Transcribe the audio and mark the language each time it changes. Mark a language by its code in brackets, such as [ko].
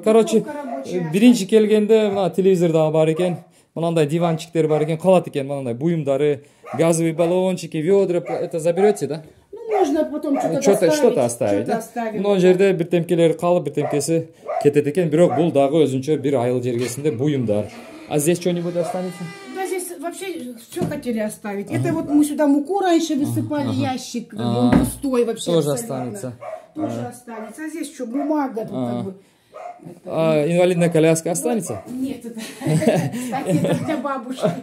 [ky] Короче, биринчи келгенде мына телевизор дагы бар экен. Мынандай диванчиктер бар экен, калат экен. Мынандай буюмдары, [ru] газовые баллончики, ведра. Это заберете, да? Можно потом что-то оставить. [ky] Но жерде биртемкелер калып, биртемкеси кетет экен, бирок бул дагы өзүнчө бир айыл жергесинде буюмдар. [ru] А здесь что-нибудь останется? Да, здесь вообще все хотели оставить. Это вот мы сюда муку раньше высыпали, ящик, он пустой вообще. Тоже останется. Тоже останется. А здесь что, бумага тут как бы. Инвалидная коляска останется? Нет, это для бабушки.